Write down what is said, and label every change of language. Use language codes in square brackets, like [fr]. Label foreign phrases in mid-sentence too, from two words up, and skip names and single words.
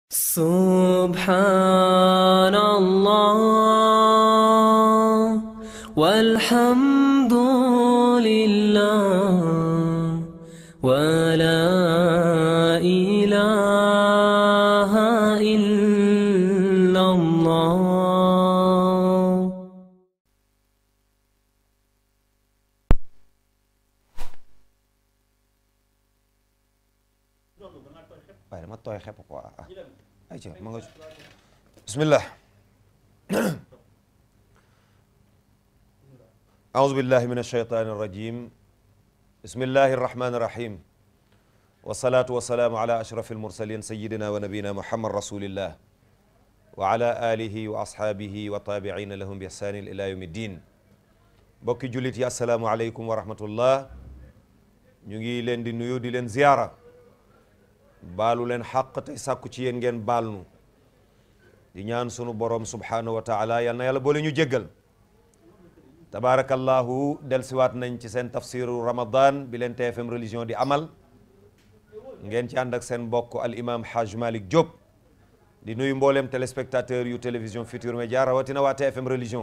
[ar] سبحان الله والحمد لله ولا إله إلا الله. [wo] waaye dama tooy xepp quoi ayca ma nga bismillah [ar] أعوذ بالله من الشيطان الرجيم بسم الله الرحمن الرحيم والصلاة والسلام على أشرف المرسلين سيدنا ونبينا محمد رسول الله وعلى آله وأصحابه وطابعين لهم بإحسان إلى يوم الدين. [wo] bokki jullit yi [ar] السلام عليكم ورحمة الله. [wo] ñu ngi leen di nuyu di leen ziyaara baalu leen xaq te sàkku ci yéen ngeen baal nu di ñaan sunu borom [ar] سبحانه وتعالى [wo] yal na yàlla boole ñu jéggal. tabaarakallahu delsiwaat nañ ci seen tafsiru ramadan bi leen TFM religion di amal ngeen ci ànd ak seen mbokk al imam Haj Malick Diop di nuyu mboolem téléspectateur yu télévision Futurs Médias rawatina waa TFM religion.